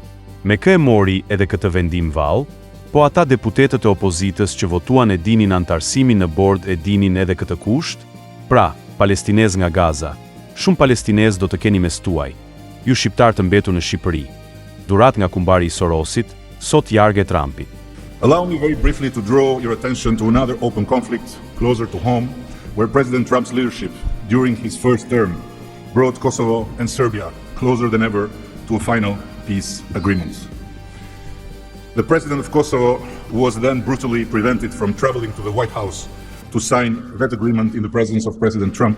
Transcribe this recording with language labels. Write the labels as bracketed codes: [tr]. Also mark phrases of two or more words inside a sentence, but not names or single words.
[sq] Me kë e mori edhe këtë vendim vallë? Po ata deputetët e opozitës që votuan e dinin antarësimin në bord e dinin edhe këtë kusht? Pra, palestinez nga Gaza, shumë palestinez do të keni mes tuaj, ju shqiptar të mbetur në Shqipëri. Durat nga kumbari i Sorosit, sot jarg e Trumpit. [en] Allow me very briefly to draw your attention to another open conflict closer to home, where President Trump's leadership during his first term brought Kosovo and Serbia closer than ever to a final peace agreement. The president of Kosovo was then brutally prevented from traveling to the White House to sign that agreement in the presence of President Trump.